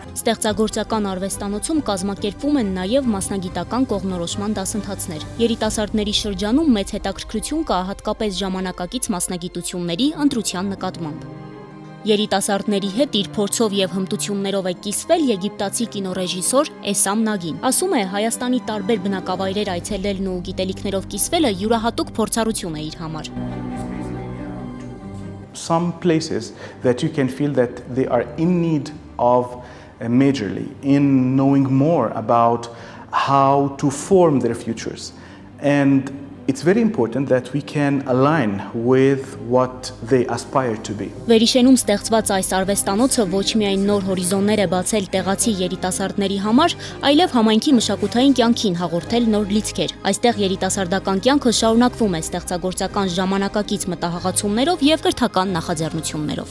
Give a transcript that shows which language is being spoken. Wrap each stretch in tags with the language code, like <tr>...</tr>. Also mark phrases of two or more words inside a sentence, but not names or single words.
<hy>Ստեղծագործական արվեստանոցում կազմակերպվում են նաեւ մասնագիտական կողմնորոշման դասընթացներ։ Երիտասարդների շրջանում մեծ հետաքրքրություն կա հատկապես ժամանակակից մասնագիտությունների ընտրության նկատմամբ։ Երիտասարդների հետ իր փորձով եւ հմտություններով է կիսվել եգիպտացի կինոռեժիսոր Էսամ Նագին։ Ասում է, Հայաստանի տարբեր բնակավայրեր այցելելն ու գիտելիքներով կիսվելը յուրահատուկ փորձառություն է իր համար։</hy> <en>Some places that you can feel that they are in need of majorly in knowing more about how to form their futures, and it's very important that we can align with what they aspire to be.</en> <hy>Վերիշենում ստեղծված այս արվեստանոցը ոչ միայն նոր հորիզոններ է բացել տեղացի երիտասարդների համար, այլև համայնքի մշակութային կյանքին հաղորդել նոր լիցքեր։ Այստեղ երիտասարդական կյանքը շարունակվում է ստեղծագործական ժամանակակից մտահղացումներով եւ կրթական նախաձեռնություններով։</hy>